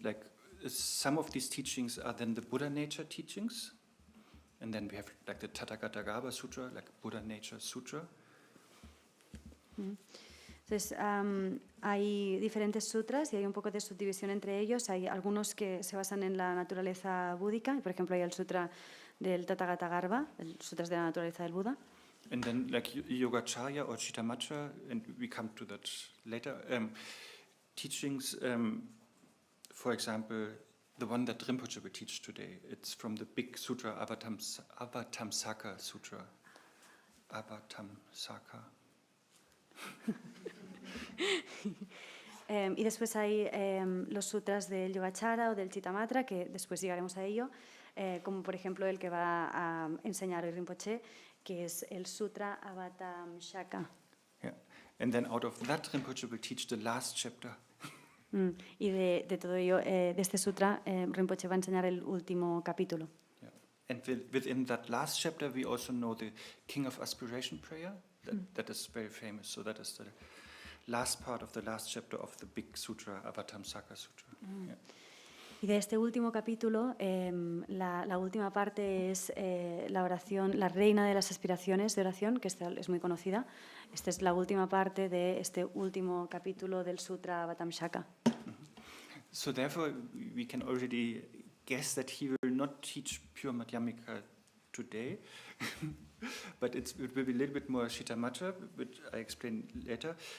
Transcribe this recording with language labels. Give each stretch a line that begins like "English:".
English: Like some of these teachings are then the Buddha nature teachings, and then we have like the Tathagata Sutra, like Buddha Nature Sutra.
Spanish: Entonces, hay diferentes sutras y hay un poco de subdivisión entre ellos. Hay algunos que se basan en la naturaleza búdica, por ejemplo, hay el sutra del Tathagata Garbha, el sutras de la naturaleza del Buda.
English: And then like Yogacarya or Chittamatra, and we come to that later, teachings, for example, the one that Rinpoche will teach today, it's from the big sutra, Avatamsaka Sutra. Avatamsaka.
Spanish: Y después hay los sutras del Yogacara o del Chittamatra, que después llegaremos a ello, como por ejemplo el que va a enseñar hoy Rinpoche, que es el sutra Avatamsaka.
English: Yeah. And then out of that Rinpoche will teach the last chapter.
Spanish: Y de todo ello, de este sutra, Rinpoche va a enseñar el último capítulo.
English: Yeah. And within that last chapter we also know the King of Aspiration prayer. That is very famous. So that is the last part of the last chapter of the big sutra, Avatamsaka Sutra. Yeah.
Spanish: Y de este último capítulo, la última parte es la oración, la reina de las aspiraciones de oración, que esta es muy conocida. Esta es la última parte de este último capítulo del sutra Avatamsaka.
English: So therefore we can already guess that he will not teach pure Madhyamika today. But it will be a little bit more Chittamatra, which I explain later.